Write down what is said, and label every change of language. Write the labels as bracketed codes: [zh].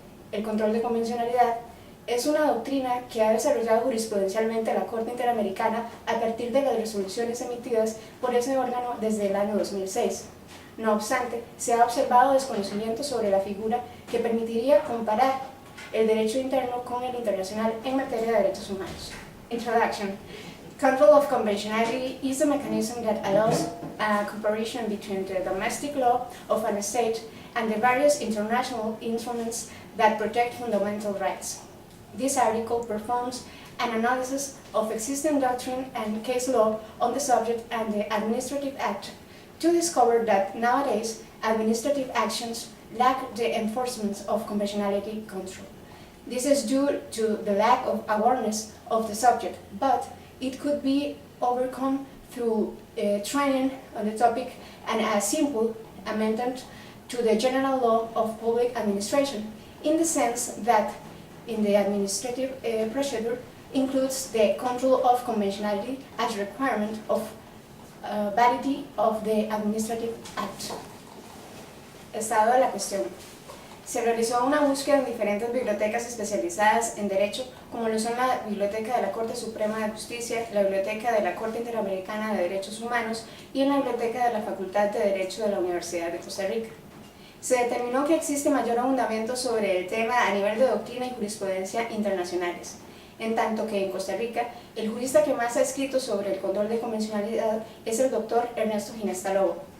[es] El control de convencionalidad es una doctrina que ha desarrollado jurisprudencialmente la Corte Interamericana a partir de las resoluciones emitidas por ese órgano desde el año 2006. No obstante, se ha observado desconocimiento sobre la figura que permitiría comparar el derecho interno con el internacional en materia de derechos humanos. [en] Introduction. Control of conventionality is a mechanism that allows a comparison between the domestic law of an state and the various international instruments that protect fundamental rights. This article performs an analysis of existing doctrine and case law on the subject and the Administrative Act to discover that nowadays administrative actions lack the enforcement of conventionality control. This is due to the lack of awareness of the subject, but it could be overcome through training on the topic and a simple amendment to the General Law of Public Administration, in the sense that in the administrative procedure includes the control of conventionality as requirement of validity of the Administrative Act. [es] Estado de la cuestión. Se realizó una búsqueda en diferentes bibliotecas especializadas en Derecho, como lo son la Biblioteca de la Corte Suprema de Justicia, la Biblioteca de la Corte Interamericana de Derechos Humanos y en la Biblioteca de la Facultad de Derecho de la Universidad de Costa Rica. Se determinó que existe mayor abundamiento sobre el tema a nivel de doctrina y jurisprudencia internacionales, en tanto que en Costa Rica, el jurista que más ha escrito sobre el control de convencionalidad es el doctor Ernesto Ginesta Lobo.